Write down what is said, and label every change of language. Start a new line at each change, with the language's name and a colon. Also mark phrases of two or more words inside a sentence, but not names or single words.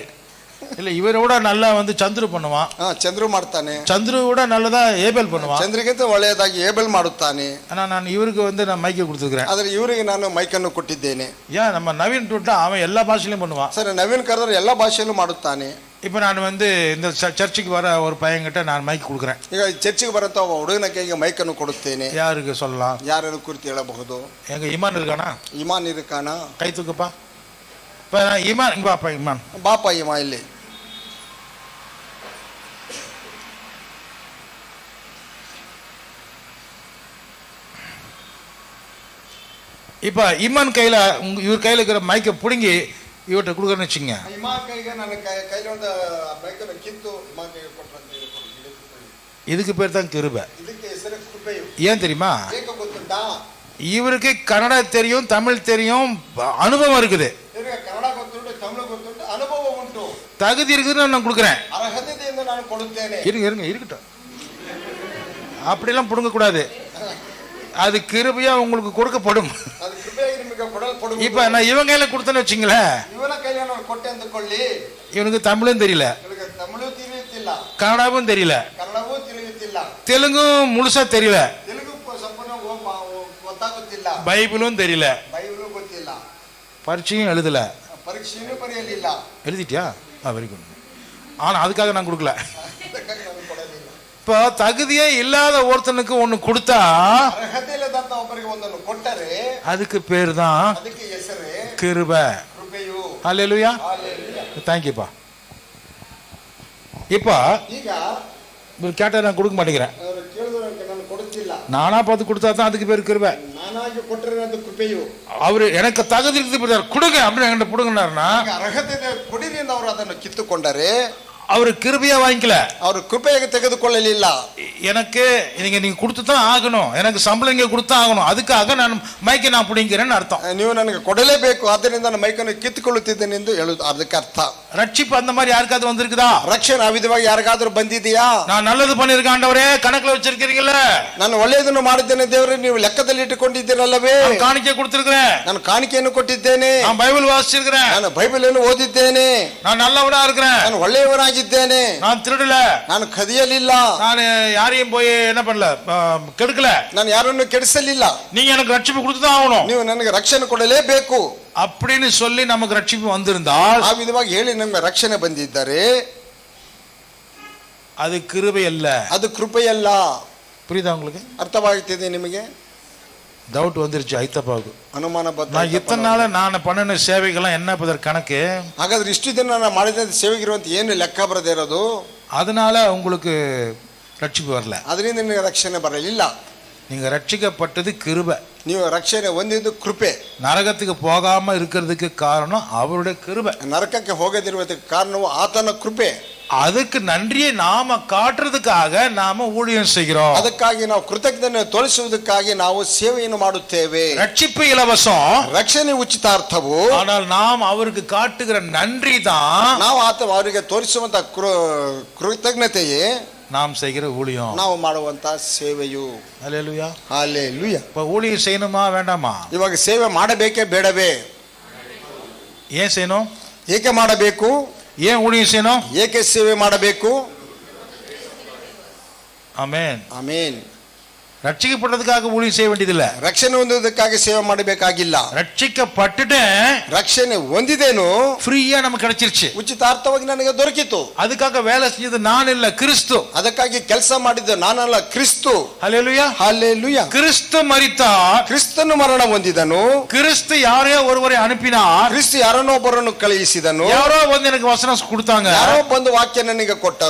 Tamil: இல்ல இவரோட நல்லா ಚಂದ್ರು பண்ணுவான்.
Kannada: ಚಂದ್ರು ಮಾಡ್ತಾನೆ. ಚಂದ್ರು
Tamil: கூட நல்லதா ஏபல் பண்ணுவான்.
Kannada: ಚಂದ್ರಿಗಿಂತ ಒಳ್ಳೆಯದಾಗಿ ಏಬಲ್ ಮಾಡುತ್ತಾನೆ. ನಾನು ಇವರಿಗೆ ನಾನು ಮೈಕ್ கொடுத்துக்கிறேன். ಆದರೆ ಇವರಿಗೆ ನಾನು ಮೈಕ್ ಅನ್ನು ಕೊಟ್ಟಿದ್ದೇನೆ.
Tamil: நம்ம நவீன் ಟುಟ್ಟ அவன் எல்லா ಭಾಷೆயிலும் பண்ணுவான்.
Kannada: ಸರಿ, ನವೀನ್ ಕರೆದ್ರೆ ಎಲ್ಲ ಭಾಷೆಯಲ್ಲೂ ಮಾಡುತ್ತಾನೆ.
Tamil: இப்போ நான் இந்த சர்ச்சுக்கு வர ஒரு பையன்கிட்ட நான் மைக் கொடுக்குறேன்.
Kannada: ಈಗ ಚರ್ಚಿಗೆ ಬರಂತ ಹುಡುಗನ ಕೈಗೆ ಮೈಕ್ ಅನ್ನು ಕೊಡುತ್ತೇನೆ.
Tamil: யாருக்கு சொல்லலாம்?
Kannada: ಯಾರನ್ನು ಕುರಿತು ಹೇಳಬಹುದು?
Tamil: எங்க இமான் இருக்கானா?
Kannada: ಇಮಾನ್ ಇರಕಾನಾ?
Tamil: கை தூக்கப்பா. ಇಮಾನ್ இங்க பாப்பா. இமான்
Kannada: ಬಾಪ ಇಮಾ ಇಲ್ಲಿ.
Tamil: இப்போ இமான் கையில இவர் கையில இருக்கிற மைக்கை பிடுங்கி இவர்கிட்ட கொடுக்குறேன்னு வச்சுங்க.
Kannada: ಇಮಾ ಕೈಗೆ ನನ್ನ ಕೈಲಿ ಒಂದು ಮೈಕ್ ಅನ್ನು ಕಿತ್ತು ಇಮಾ ಕೈಗೆ ಕೊಟ್ಟಂತೆ.
Tamil: இதுக்கு பேர் தான் கிருபை.
Kannada: ಇದಕ್ಕೆ ಹೆಸರು ಕೃಪೆಯು.
Tamil: ஏன் தெரியுமா?
Kannada: ಏಕೆ ಗೊತ್ತುಂಟಾ?
Tamil: இவருக்கு கன்னடா தெரியும், தமிழ் தெரியும், அனுபவம் இருக்குது.
Kannada: ಇವರಿಗೆ ಕನ್ನಡ ಗೊತ್ತುಂಟು, ತಮಿಳು ಗೊತ್ತುಂಟು, ಅನುಭವ ಉಂಟು.
Tamil: தகுதி இருக்குதுன்னு நான் கொடுக்குறேன்.
Kannada: ಅರ್ಹತೆಯಿಂದ ನಾನು ಕೊಡುತ್ತೇನೆ.
Tamil: இருக்கட்டும். அப்படிலாம் புடுங்க கூடாது. அது கிருபையா உங்களுக்கு கொடுக்கப்படும்.
Kannada: ಅದು ಕೃಪೆಯಾಗಿ ನಿಮಗೆ ಕೊಡಲ್ಪಡುವುದು.
Tamil: இப்ப நான் இவங்க கையில கொடுத்தேன்னு வச்சுங்களேன்.
Kannada: ಇವನ ಕೈಲಿ ನಾನು ಕೊಟ್ಟೆ ಅಂದುಕೊಳ್ಳಿ.
Tamil: இவனுக்கு தமிழும் தெரியல,
Kannada: ಇವರಿಗೆ ತಮಿಳು ತಿಳಿಯುತ್ತಿಲ್ಲ,
Tamil: கன்னடாவும் தெரியல,
Kannada: ಕನ್ನಡವೂ ತಿಳಿಯುತ್ತಿಲ್ಲ,
Tamil: தெலுங்கும் முழுசா தெரியல,
Kannada: ತೆಲುಗು ಸಂಪೂರ್ಣ ಗೊತ್ತಾಗುತ್ತಿಲ್ಲ,
Tamil: பைபிளும் தெரியல,
Kannada: ಬೈಬಲು ಗೊತ್ತಿಲ್ಲ,
Tamil: பரீட்சையும் எழுதல.
Kannada: ಪರೀಕ್ಷೆಯೂ ಬರೆಯಲಿಲ್ಲ.
Tamil: எழுதிட்டியா?
English: very good.
Tamil: ஆனா அதுக்காக நான் கொடுக்கல.
Kannada: ಅದಕ್ಕಾಗಿ ನಾನು ಕೊಡಲಿಲ್ಲ.
Tamil: இப்போ தகுதியே இல்லாத ஒருத்தனுக்கு ஒண்ணு கொடுத்தா
Kannada: ಅರ್ಹತೆ ಇಲ್ಲದಂತ ಒಬ್ಬರಿಗೆ ಒಂದನ್ನು ಕೊಟ್ಟರೆ
Tamil: அதுக்கு பேர் தான்
Kannada: ಅದಕ್ಕೆ ಹೆಸರೇ
Tamil: கிருபை.
Kannada: ಕೃಪೆಯು.
Tamil: ஹல்லேலூயா.
Kannada: ಹalleluya.
Tamil: தேங்க்யூப்பா. இப்போ
Kannada: ಈಗ
Tamil: கேட்டா நான் கொடுக்க மாட்டேங்கிறேன்.
Kannada: ಅವರು ಕೇಳಿದವರಿಗೆ ನಾನು ಕೊಡುತ್ತಿಲ್ಲ.
Tamil: நானா பார்த்து கொடுத்தா தான் அதுக்கு பேர் கிருபை.
Kannada: ನಾನಾಗಿ ಕೊಟ್ಟರೆ ಅದು ಕೃಪೆಯು.
Tamil: அவரு எனக்கு தகுதி இருக்குது கொடுங்க அப்படின்னு என்கிட்ட கொடுங்கன்னாருன்னா
Kannada: ಈಗ ಅರ್ಹತೆ ಇದೆ ಕೊಡಿರಿ ಎಂದು ಅವರು ಅದನ್ನು ಕಿತ್ತುಕೊಂಡರೆ
Tamil: அவரு கிருபையா வாங்கிக்கல,
Kannada: ಅವರು ಕೃಪೆಯಾಗಿ ತೆಗೆದುಕೊಳ್ಳಲಿಲ್ಲ.
Tamil: எனக்கு நீங்க கொடுத்து தான் ஆகணும், எனக்கு சம்பளம் இங்க கொடுத்தா ஆகணும், அதுக்காக நான் மைக்கை நான் பிடிங்கிறேன்னு அர்த்தம்.
Kannada: ನೀವು ನನಗೆ ಕೊಡಲೇಬೇಕು, ಆದ್ದರಿಂದ ನಾನು ಮೈಕನ್ನು ಕಿತ್ತುಕೊಳ್ಳುತ್ತಿದ್ದೇನೆ ಎಂದು ಹೇಳುದು ಅದಕ್ಕೆ ಅರ್ಥ.
Tamil: ரட்சிப்பு அந்த மாதிரி யாருக்காவது வந்திருக்குதா?
Kannada: ರಕ್ಷಣೆ ಆ ವಿಧವಾಗಿ ಯಾರಿಗಾದ್ರೂ ಬಂದಿದೆಯಾ?
Tamil: நான் நல்லது பண்ணிருக்கேன் ஆண்டவரே, கணக்குல வச்சிருக்கீங்கல்ல,
Kannada: ನಾನು ಒಳ್ಳೆಯದನ್ನು ಮಾಡಿದ್ದೇನೆ ದೇವರೇ, ನೀವು ಲೆಕ್ಕದಲ್ಲಿ ಇಟ್ಟುಕೊಂಡಿದ್ದೀರಲ್ಲವೇ?
Tamil: காணிக்கை கொடுத்திருக்கிறேன்,
Kannada: ನಾನು ಕಾಣಿಕೆಯನ್ನು ಕೊಟ್ಟಿದ್ದೇನೆ,
Tamil: நான் பைபிள் வாசிச்சிருக்கிறேன்,
Kannada: ನಾನು ಬೈಬಲನ್ನು ಓದಿದ್ದೇನೆ,
Tamil: நான் நல்லவனா இருக்கிறேன்,
Kannada: ನಾನು ಒಳ್ಳೆಯವನಾಗಿದ್ದೇನೆ,
Tamil: நான் திருடல,
Kannada: ನಾನು ಕದಿಯಲಿಲ್ಲ,
Tamil: நான் யாரையும் போய் என்ன பண்ணல, கெடுக்கல,
Kannada: ನಾನು ಯಾರನ್ನು ಕೆಡಿಸಲಿಲ್ಲ.
Tamil: நீங்க எனக்கு ரட்சிப்பு கொடுத்துதான் ஆகணும்,
Kannada: ನೀವು ನನಗೆ ರಕ್ಷಣೆ ಕೊಡಲೇಬೇಕು
Tamil: அப்படின்னு சொல்லி நமக்கு ரட்சிப்பு வந்திருந்தால்,
Kannada: ಆ ವಿಧವಾಗಿ ಹೇಳಿ ನಮಗೆ ರಕ್ಷಣೆ ಬಂದಿದ್ದರೆ
Tamil: அது கிருபை அல்ல,
Kannada: ಅದು ಕೃಪೆಯಲ್ಲ.
Tamil: புரியுதா உங்களுக்கு?
Kannada: ಅರ್ಥವಾಗುತ್ತಿದೆ ನಿಮಗೆ?
Tamil: டவுட் வந்துருச்சு ஐத்தப்பாவுக்கு.
Kannada: ಅನುಮಾನ ಬಂದ.
Tamil: நான் இத்தனை நாள் நான் பண்ணின சேவைகள்லாம் என்ன பதர் கணக்கு?
Kannada: ಹಾಗಾದ್ರೆ ಇಷ್ಟು ದಿನ ನಾನು ಮಾಡಿದ ಸೇವೆಗಿರುವಂತ ಏನು ಲೆಕ್ಕ ಬರದೇ ಇರೋದು?
Tamil: அதனால உங்களுக்கு ரட்சிப்பு வரல,
Kannada: ಅದರಿಂದ ನಿಮಗೆ ರಕ್ಷಣೆ ಬರಲಿಲ್ಲ.
Tamil: நீங்க ரட்சிக்கப்பட்டது கிருபை,
Kannada: ನೀವು ರಕ್ಷಣೆ ಹೊಂದಿದ್ದು ಕೃಪೆ.
Tamil: நரகத்துக்கு போகாம இருக்கிறதுக்கு காரணம் அவருடைய கிருபை.
Kannada: ನರಕಕ್ಕೆ ಹೋಗದಿರುವುದಕ್ಕೆ ಕಾರಣವು ಆತನ ಕೃಪೆ.
Tamil: அதுக்கு நன்றியை நாம காட்டுறதுக்காக நாம ஊழியம் செய்கிறோம்.
Kannada: ಅದಕ್ಕಾಗಿ ನಾವು ಕೃತಜ್ಞತೆ ತೋರಿಸುವುದಕ್ಕಾಗಿ ನಾವು ಸೇವೆಯನ್ನು ಮಾಡುತ್ತೇವೆ.
Tamil: ரட்சிப்பு இலவசம்,
Kannada: ರಕ್ಷಣೆ ಉಚಿತಾರ್ಥವು.
Tamil: ஆனால் நாம் அவருக்கு காட்டுகிற நன்றி தான்
Kannada: ನಾವು ಅವರಿಗೆ ತೋರಿಸುವಂತ ಕೃತಜ್ಞತೆಯೇ
Tamil: நாம் செய்கிற ஊழியம்,
Kannada: ನಾವು ಮಾಡುವಂತ ಸೇವೆಯು.
Tamil: அல்லேலூயா.
Kannada: ಹಲ್ಲೆಲೂಯಾ.
Tamil: இப்ப ஊழியம் செய்யணுமா வேண்டாமா?
Kannada: ಇವಾಗ ಸೇವೆ ಮಾಡಬೇಕೇ ಬೇಡವೇ?
Tamil: ஏன் செய்யணும்?
Kannada: ಏಕೆ ಮಾಡಬೇಕು?
Tamil: ஏன் ஊழியம் செய்யணும்?
Kannada: ಏಕೆ ಸೇವೆ ಮಾಡಬೇಕು?
Tamil: ஆமென்.
Kannada: ಆಮೇನ್.
Tamil: ரட்சிக்கப்பட்டதுக்காக ஊழியம் செய்ய வேண்டியதில்ல,
Kannada: ರಕ್ಷಣೆ ಹೊಂದುವುದಕ್ಕಾಗಿ ಸೇವೆ ಮಾಡಬೇಕಾಗಿಲ್ಲ.
Tamil: ரட்சிக்கப்பட்டுட்டு
Kannada: ರಕ್ಷಣೆ ಹೊಂದಿದೇನು,
Tamil: ஃப்ரீயா நமக்கு கிடைச்சிருச்சு,
Kannada: ಉಚಿತಾರ್ಥವಾಗಿ ನನಗೆ ದೊರಕಿತು.
Tamil: அதுக்காக வேலை செஞ்சது நான் இல்ல, கிறிஸ்து.
Kannada: ಅದಕ್ಕಾಗಿ ಕೆಲಸ ಮಾಡಿದ್ದು ನಾನಲ್ಲ, ಕ್ರಿಸ್ತು.
Tamil: ஹல்லேலூயா.
Kannada: ಹಲ್ಲೆಲೂಯಾ.
Tamil: கிறிஸ்து மரித்தார்,
Kannada: ಕ್ರಿಸ್ತನು ಮರಣ ಹೊಂದಿದನು,
Tamil: கிறிஸ்து யாரையோ ஒருவரை அனுப்பினார்,
Kannada: ಕ್ರಿಸ್ತು ಯಾರನ್ನೊಬ್ಬರನ್ನು ಕಳುಹಿಸಿದನು,
Tamil: யாரோ வந்து எனக்கு வசனம் கொடுத்தாங்க,
Kannada: ಯಾರೋ ಬಂದು ವಾಕ್ಯ ನನಗೆ ಕೊಟ್ಟರು,